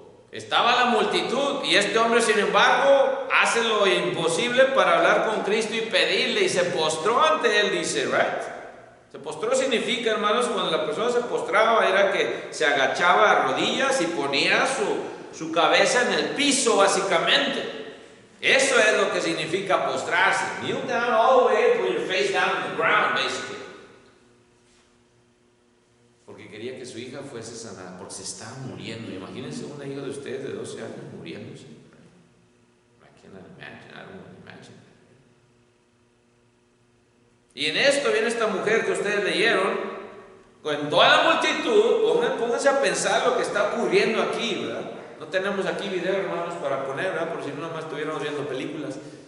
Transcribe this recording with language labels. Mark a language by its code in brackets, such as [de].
[es] Estaba la multitud y este hombre, sin embargo, hace lo imposible para hablar con Cristo y pedirle, y se postró ante él, dice, right? Se postró significa, hermanos, cuando la persona se postraba era que se agachaba a rodillas y ponía su cabeza en el piso, básicamente. Eso es lo que significa postrarse. [en] Kneel down all the way, put your face down on the ground, basically. [es] Porque quería que su hija fuese sanada, porque se estaba muriendo. Imagínense una hija de ustedes de 12 años muriéndose. [en] I cannot imagine, I don't want to imagine. [es] Y en esto viene esta mujer que ustedes leyeron, con toda la multitud, pónganse a pensar lo que está ocurriendo aquí, ¿verdad? No tenemos aquí video, hermanos, para poner, ¿verdad? Por si no nomás estuviéramos viendo películas.